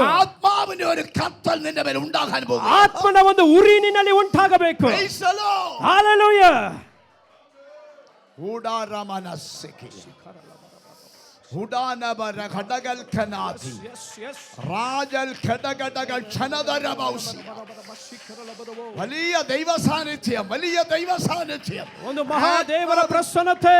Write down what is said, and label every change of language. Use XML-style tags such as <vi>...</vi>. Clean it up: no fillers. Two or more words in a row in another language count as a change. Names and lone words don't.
<ml>ആത്മാവിന്റെ ഒരു കത്തൽ നിന്റെ മേൽ ഉണ്ടാകാൻ പോകും.</ml> <kn>ಆತ್ಮನ ಒಂದು ಉರಿ ನಿನ್ನಲ್ಲಿ ಉಂಟಾಗಬೇಕು.</kn> <en>Praise the Lord.</en> <kn>ಹಲ್ಲೆಲೂಯಾ. ഉടാരമനസ്സിക്ക് ഉടാനബര ഘടകൽ ഖനാദി രാജൽ ഘടകടകൾ ക്ഷണധരമൗസി.</kn> <ml>വലിയ ദൈവ സാന്നിധ്യം, വലിയ ദൈവ സാന്നിധ്യം.</ml> <kn>ಒಂದು ಮಹಾದೇವರ ಪ್ರಸನ್ನತೆ.</kn>